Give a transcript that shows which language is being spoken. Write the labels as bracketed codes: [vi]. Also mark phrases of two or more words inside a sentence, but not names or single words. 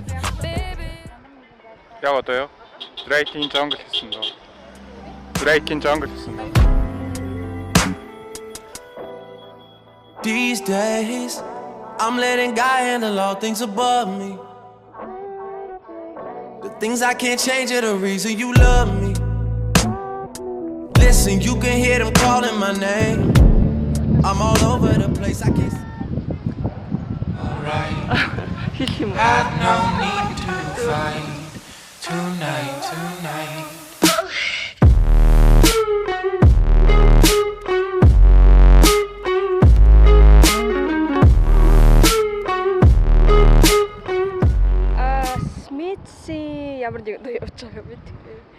[mn] Яг одоо юу? Drake-ийн Jungle хийсэн дөө. Drake-ийн Jungle хийсэн дөө. [en] These days, I'm letting God handle all things above me. The things I can't change are the reason you love me. Listen, you can hear them calling my name. I'm all over the place, I can't. Alright, have no need to fight tonight. [mn] Smith-ийн ямар нэг дуу явж байгаа мэдгүй.